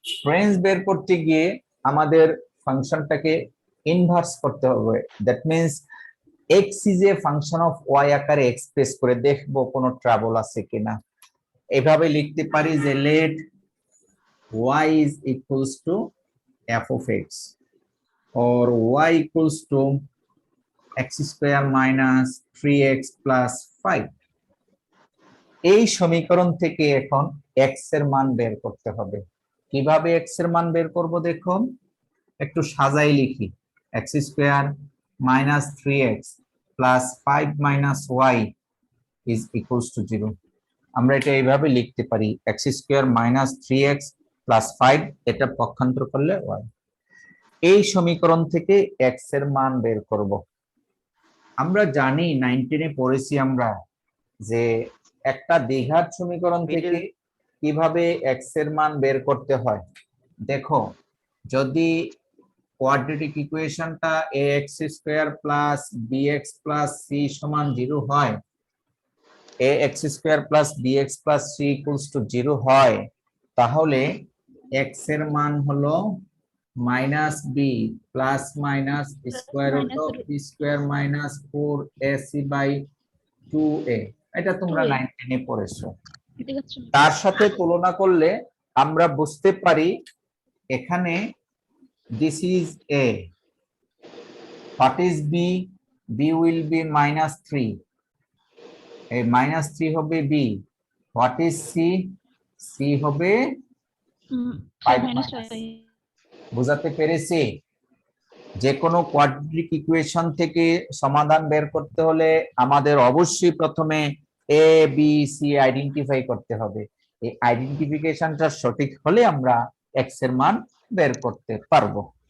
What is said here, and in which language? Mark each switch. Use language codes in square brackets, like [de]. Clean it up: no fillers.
[bn] Range বের করতে গিয়ে আমাদের ফাংশনটাকে ইনভার্স করতে হবে। That means [en] x is a function of y [bn] আকারে এক্সপ্রেস করে দেখবো কোনো ট্রাবল আছে কিনা। এভাবে লিখতে পারি যে [en] let y is equals to f of x or y equals to x² - 3x + 5। [bn] এই সমীকরণ থেকে এখন x এর মান বের করতে হবে। কিভাবে x এর মান বের করব দেখুন, একটু সাজাই লিখি। x² - 3x + 5 - y [en] is equals to 0। [bn] আমরা এটা এইভাবে লিখতে পারি, x² - 3x প্লাস 5, এটা পক্ষান্তর করলে y। এই সমীকরণ থেকে x এর মান বের করব। আমরা জানি 19 এ পড়েছি আমরা যে একটা দ্বিঘাত সমীকরণ থেকে কিভাবে x এর মান বের করতে হয়। দেখো, যদি quadratic ইকুয়েশনটা ax square plus bx plus c সমান 0 হয়, ax square plus bx plus c equals to 0 হয়, তাহলে x এর মান হলো minus B plus minus square root of B square minus 4ac by 2a। এটা তোমরা 19 এ পড়েছো। ঠিক আছে। তার সাথে তুলনা করলে আমরা বুঝতে পারি এখানে [en] this is a, what is b, b will be minus 3, [bn] এই minus 3 হবে b, [en] what is c, [bn] c হবে 5 [en] minus minus। 5। [bn] বুঝাতে পেরেছি? যে কোনো কোয়াড্রেটিক ইকুয়েশন থেকে সমাধান বের করতে হলে আমাদের অবশ্যই প্রথমে এ বি সি আইডেন্টিফাই করতে হবে। এই আইডেন্টিফিকেশনটা সঠিক হলে আমরা এক্স এর মান বের করতে পারবো।